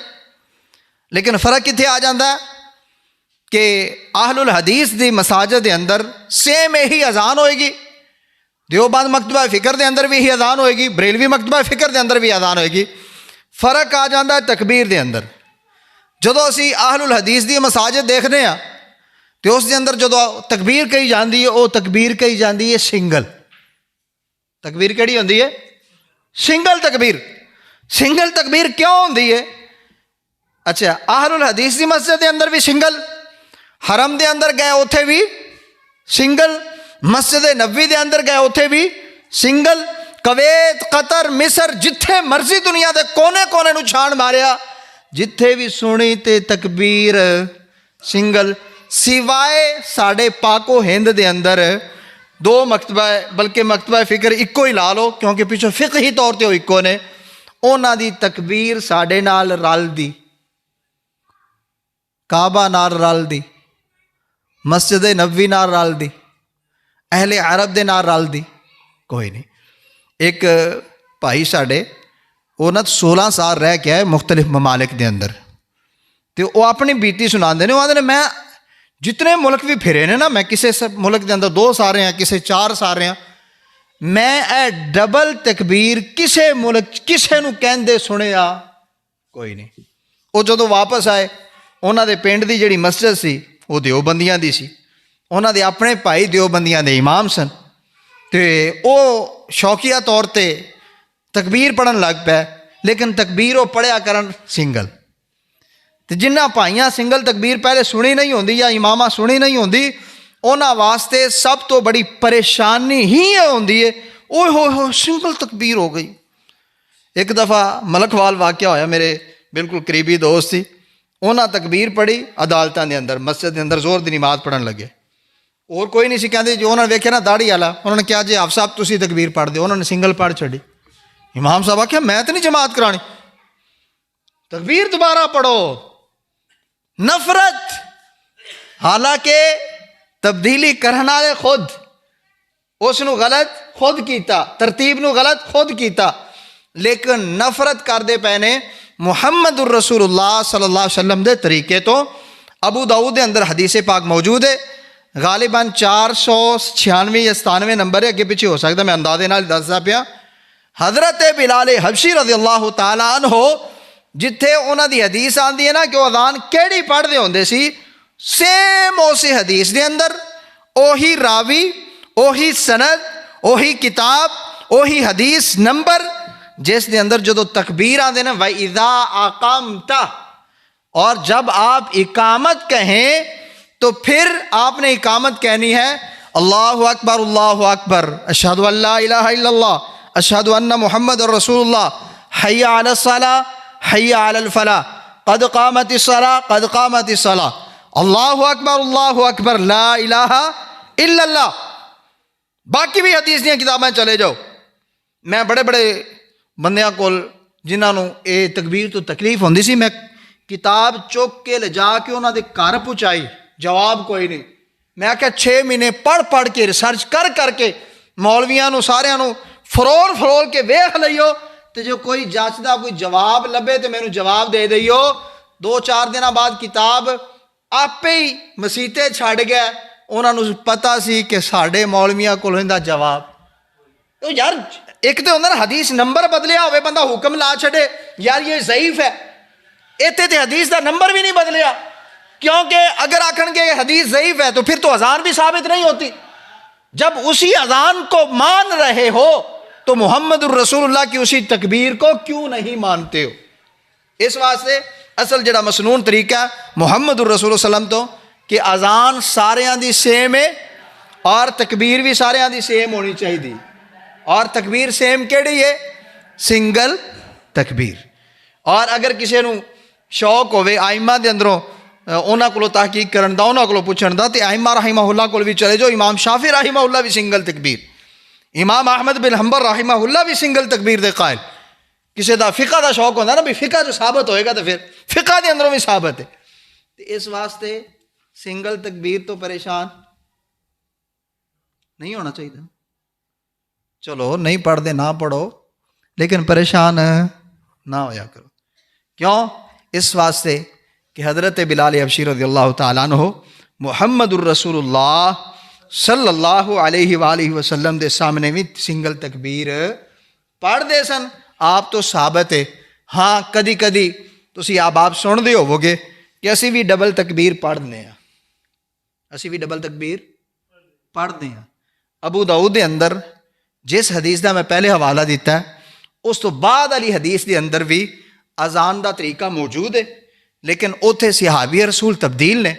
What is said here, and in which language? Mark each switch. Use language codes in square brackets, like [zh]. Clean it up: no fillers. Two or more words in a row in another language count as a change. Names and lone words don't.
[pa] لیکن فرق کتنے آ جاتا ہے کہ اہل الحدیث دی مساجد دے اندر سیم یہی اذان ہوئے گی، دیوبند مکتبہ فکر دے اندر بھی یہی اذان ہوئے گی، بریلوی مکتبہ فکر دے اندر بھی اذان ہوئے گی، فرق آ جاتا ہے تکبیر دے اندر۔ جدو اسی اہل الحدیث دی مساجد دیکھنے ہیں تو اس دے اندر جدو تکبیر کہی جاندی ہے وہ تکبیر کہی جاندی ہے سنگل، تکبیر کہڑی ہوندی ہے؟ سنگل تکبیر۔ سنگل تکبیر کیوں ہوندی ہے؟ اچھا، اہل الحدیث دی مسجد دے اندر بھی سنگل، حرم دے اندر گئے اوتھے بھی سنگل، مسجد نبوی دے اندر گئے اوتھے بھی سنگل، کویت، قطر، مصر، جتھے مرضی دنیا دے کونے کونے نو چھان ماریا، جتھے بھی سنی تے تکبیر سنگل، سوائے ساڑھے پاک و ہند دے اندر 2 مکتبہ ہے، بلکہ مکتبہ فکر اکو ہی لا لو کیونکہ پیچھے فقہی طور تے وہ اکو نے، اونا دی تکبیر ساڑھے نال رل دی، کعبہ نال رل دی، مسجد نبوی نال رل دی، اہل عرب دے نال رل دی، کوئی نہیں۔ ایک بھائی ساڑھے وہ 16 سال رہ کے آئے مختلف ممالک دے اندر، تو وہ اپنی بیتی سنا دے نے، وہ آدھے نے میں جتنے ملک بھی پھرے نے نا، میں کسے ملک دے اندر 2 سال رہے ہیں، کسے 4 سال رہے ہیں، میں اے ڈبل تکبیر کسے ملک کسے نو کہندے سنے آ کوئی نہیں۔ وہ جدو واپس آئے انہاں دے پنڈ دی جڑی مسجد سی وہ دیوبندیاں دی سی، انہاں دے اپنے بھائی دیوبندیاں دے امام سن، تے او شوقیہ طور تے تکبیر پڑھن لگ پے، لیکن تکبیر وہ پڑھیا کرن سنگل، تے جنہ بھائیاں سنگل تکبیر پہلے سنی نہیں ہوندی یا امامہ سنی نہیں ہوندی، انہاں واسطے سب تو بڑی پریشانی ہی ہوندی ہے، اوہ ہو سنگل تکبیر ہو گئی۔ ایک دفعہ ملک وال واقعہ ہویا، میرے بالکل قریبی دوست تھی، انہاں تکبیر پڑھی عدالتاں دے اندر، مسجد دے اندر زور دی نماز پڑھن لگے، اور کوئی نہیں سی کہندے، جو انہوں نے ویکھیا نا داڑھی والا، انہوں نے کہا جی آپ صاحب تسی تکبیر پڑھ دے، انہوں نے سنگل پڑھ چھڑی، امام صاحب آکھیا میں تو نہیں جماعت کرانی، تکبیر دوبارہ پڑھو۔ نفرت، حالانکہ تبدیلی کرنا والے خود، اس نو غلط خود کیتا، ترتیب نو غلط خود کیتا، لیکن نفرت کر دے پینے محمد الرسول اللہ [ar] صلی اللہ علیہ وسلم [pa] دے طریقے تو۔ ابو داؤد دے اندر حدیث پاک موجود ہے، غالباً 496 یا 97 نمبر ہے, اگے پیچھے ہو سکتا, میں اندازے نال دسدا پیا. حضرت بلال حبشی [ar] رضی اللہ تعالیٰ عنہ [pa] جتھے انہاں دی حدیث آندی ہے نا کہ وہ اذان کیڑی پڑھدے ہوندے سی, سیم اسی حدیث دے اندر اوہی راوی, اوہی سند, اوہی کتاب, اوہی حدیث نمبر, جس دے اندر جدو تکبیر آندے نا [ar] وَإِذَا أَقَمْتَ, [ur] اور جب آپ اقامت کہیں تو پھر آپ نے اقامت کہنی ہے [ar] اللہ اکبر اللہ اکبر, اشہد ان لا الہ الا اللہ, اشہد ان محمد رسول اللہ, حی علی الصلاۃ حی علی الفلاح, قد قامت الصلاۃ قد قامت الصلاۃ, اللہ اکبر لا الہ الا اللہ. [pa] باقی بھی حدیث دیا کتابیں چلے جاؤ. میں بڑے بڑے بندیاں کول جنہاں نوں اے تکبیر تو تکلیف ہوندی سی, میں کتاب چک کے لے جا کے انہاں دے گھر پہنچائی, جواب کوئی نہیں. میں آخیا 6 مہینے پڑھ کے ریسرچ کر کے مولویاں نوں ساریاں نوں فرول کے ویکھ لئیو, تے جو کوئی جچ دا کوئی جواب لبے تے مینوں جواب دے دئیو. 2-4 دنوں بعد کتاب آپے ہی مسیتے چھڑ گیا. انہاں نوں پتہ سی کہ ساڈے مولویاں کول ہندا جواب. تو یار ایک تو ہوندا نا حدیث نمبر بدلیا ہوئے, بندہ حکم لا چھڑے یار یہ ضعیف ہے, ایتھے تے حدیث دا نمبر بھی نہیں بدلیا, کیونکہ اگر آکھن گے حدیث ضعیف ہے تو پھر تو اذان بھی ثابت نہیں ہوتی. [ur] جب اسی اذان کو مان رہے ہو تو محمد الرسول اللہ کی اسی تکبیر کو کیوں نہیں مانتے ہو؟ [pa] اس واسطے اصل جڑا مسنون طریقہ ہے محمد الرسول [ar] صلی اللہ علیہ وسلم [pa] تو کہ اذان ساریاں دی سیم ہے اور تکبیر بھی ساریاں دی سیم ہونی چاہیے. اور تکبیر سیم کیڑی ہے؟ سنگل تکبیر. اور اگر کسی نو شوق ہوئے آئمہ دے اندروں انہاں کولو تحقیق کرن دا, انہاں کولو پوچھن دا, تے آئمہ [ar] رحمہ اللہ [pa] کول بھی چلے جو. امام شافعی [ar] رحمہ اللہ [pa] بھی سنگل تکبیر, امام احمد بن حنبل [ar] رحمہ اللہ [pa] بھی سنگل تکبیر دے قائل. کسی دا فقہ دا شوق ہوتا نا بھی فقہ جو ثابت ہوئے گا تو پھر فقہ دے اندروں بھی ثابت ہے. اس واسطے سنگل تکبیر تو پریشان نہیں ہونا چاہیے. چلو نہیں پڑھ دے نہ پڑھو, لیکن پریشان نہ ہویا کرو. کیوں؟ اس واسطے کہ حضرت بلال حبشی [ar] رضی اللہ تعالیٰ عنہ [pa] محمد الرسول اللہ [ar] صلی اللہ علیہ وآلہ وسلم [pa] دے سامنے بھی سنگل تکبیر پڑھ دے سن. آپ تو ثابت ہے. ہاں کدی کدی تسی آپ سن دے ہوو گے کہ اسی بھی ڈبل تکبیر پڑھ دے ہیں, اسی بھی ڈبل تکبیر پڑھ دے ہیں. ابو داؤد دے اندر جس حدیث دا میں پہلے حوالہ دیتا ہے اس تو بعد والی حدیث دے اندر بھی اذان دا طریقہ موجود ہے, لیکن اوتھے صحابی رسول تبدیل نے.